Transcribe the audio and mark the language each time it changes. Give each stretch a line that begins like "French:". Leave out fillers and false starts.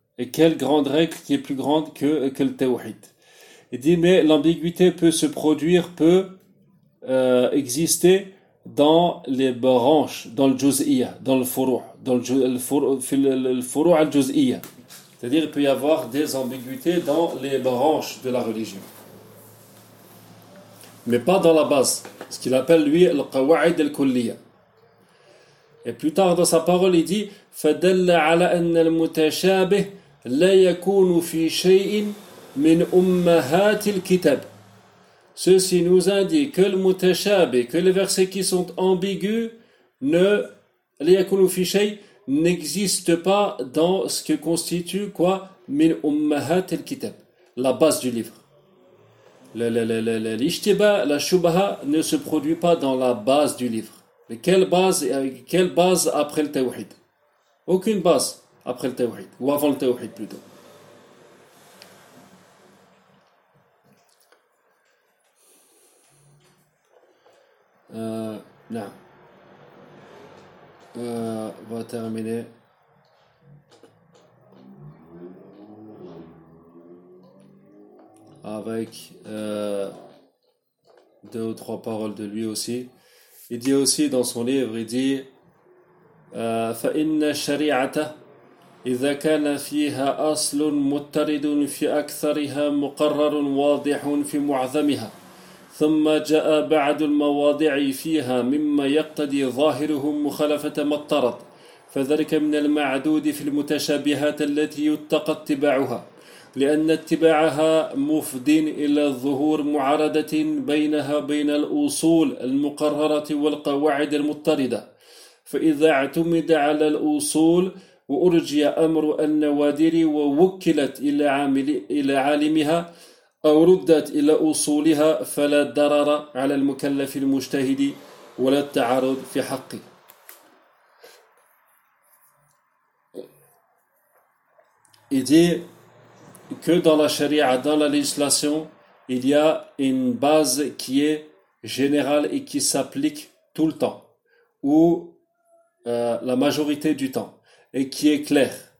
French: Et quelle grande règle qui est plus grande que le tawhid? Il dit, mais l'ambiguïté peut se produire, peut exister dans les branches, dans le juz'iyya, dans le furu', dans le furu' al-juz'iyya. C'est-à-dire, il peut y avoir des ambiguïtés dans les branches de la religion. Mais pas dans la base, ce qu'il appelle lui le qawa'id al-kulliyya. Et plus tard dans sa parole, il dit
Arabic: فَدَلَّ عَلَى أَنَّ الْمُتَشَابِهِ لَا يَكُونُ فِي شَيْءٍ مِنْ أُمَّهَاتِ الْكِتَابِ.
French: Ceci nous indique que le mutashabih, que les versets qui sont ambigus,
Arabic: لَا يَكُونُ فِي شَيْءٍ,
French: n'existent pas dans ce que constitue quoi?
Arabic: مِنْ أُمَّهَاتِ الْكِتَابِ,
French: la base du livre. La shubha ne se produit pas dans la base du livre. Mais quelle base après le tawhid? Aucune base après le tawhid, ou avant le tawhid plutôt. Non. Va terminer. Avec deux ou trois paroles de lui aussi. Il dit aussi dans son livre, il dit
Arabic: فَإِنَّ شَرِيعَةَ إِذَا كَانَ فِيهَا أَصْلٌ مُتَّرِدٌ فِي أَكْثَرِهَا مُقَرَّرٌ وَاضِحٌ فِي مُعْظَمِهَا ثُمَّ جَاءَ بَعْدُ الْمَوَاضِعِ فِيهَا مِمَّا يَقْتَدِي ظَاهِرُهُمْ مُخَالَفَةَ مَا اطَّرَدْ فَذَلِكَ مِنَ الْمَعْدُودِ فِي الْمُتَشَابِهَاتِ الَّتِي يُتَّقَى اتِّبَاعُهَا لأن اتباعها مفد إلى ظهور معارضة بينها بين الأصول المقررة والقواعد المضطردة فإذا اعتمد على الأصول وأرجي أمر النوادر ووكلت إلى عالمها أو ردت إلى أصولها فلا ضرر على المكلف المجتهد ولا التعارض في حقه.
French: Que dans la charia, dans la législation, il y a une base qui est générale et qui s'applique tout le temps, ou la majorité du temps, et qui est claire.